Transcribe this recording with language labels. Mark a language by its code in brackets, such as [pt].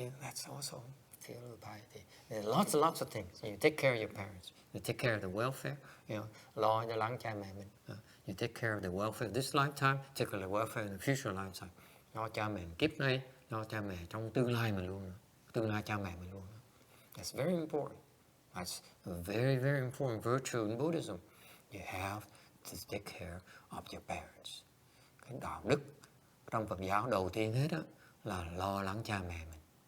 [en] That's also filial piety. There are lots of things. You take care of your parents. You take care of the welfare. [vi] Lo cho lắng cha mẹ mình. [en] You take care of the welfare of this lifetime, take care of the welfare in the future lifetime. [vi] Lo cha mẹ kiếp này, lo cha mẹ trong tương lai mình luôn. Tương lai cha mẹ mình luôn. [en] That's very important. That's a very, very important virtue in Buddhism. You have to take care of your parents. [vi] Cái đạo đức trong Phật giáo đầu tiên hết đó là lo lắng cha mẹ mình.